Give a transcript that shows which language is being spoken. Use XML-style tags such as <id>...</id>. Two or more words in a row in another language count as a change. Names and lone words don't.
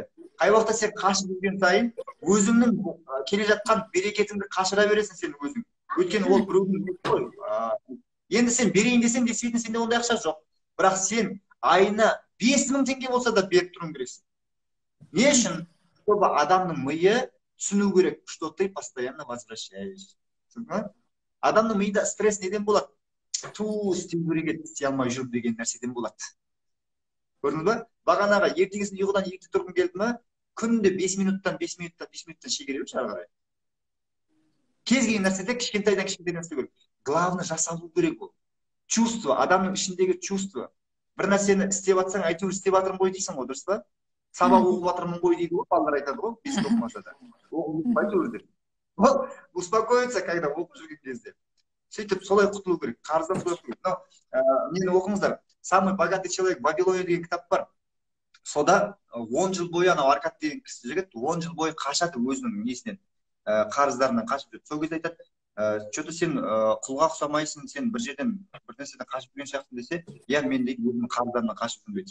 <kk>Қай уақытта сен қашып жүрген сайын, өзіңнің келе жатқан берекетіңді қашыра бересің сен өзің. Өйткені ол біреудің енді сен берейін десең де сенде ондай ақша жоқ. Бірақ сен айына 5 000 теңге болса да беріп тұруың керексің. Не үшін? Чтобы адамның миы түсіну керек,</kk> <ru>что ты постоянно возвращаешь.</ru> <kk>Адамның миында стресс неден болады? Істеу керек еді, істей алмай жүр деген нәрседен болады. Көрдіңіз ба? Бағанаға ертеңгісін ұйқыдан ерте тұрғым келді ме, күнде 5 минуттан шегере берші ары қарай. Кез келген нәрседе кішкентайдан нәрсе керек. Главное жасалу керек ол. Чувство, адамның ішіндегі чувство. Бір нәрсені істеп жатсаң, әйтеуір істеп жатырмын ғой дейсің ғой, дұрыс па? Сабақ оқып жатырмын ғой дейді ғой, балалар айтады ғой, бесік оқымаса да. Оқып әйтеуір деп. Ол</kk> <ru>успокоится, когда</ru> <kk>оқып жүрген кезде. Сөйтіп солай құтылу керек, қарыздан солай құтылу керек. Нені оқыңыздар. Самый богатый человек Вавилония деген кітап бар. Сода 10 жыл бойы анау Аркад деген кісі жігіт 10 жыл бойы қашады өзінің несінен, қарыздарынан қашып жүреді. Сол кезде айтады, что-то сен құлға ұқсамайсың, сен бір жерден бір нәрседен қашып жүрген сияқтысың десе, иә мен дейді өзімнің қарыздарымнан қашып жүрмін дейді.</kk>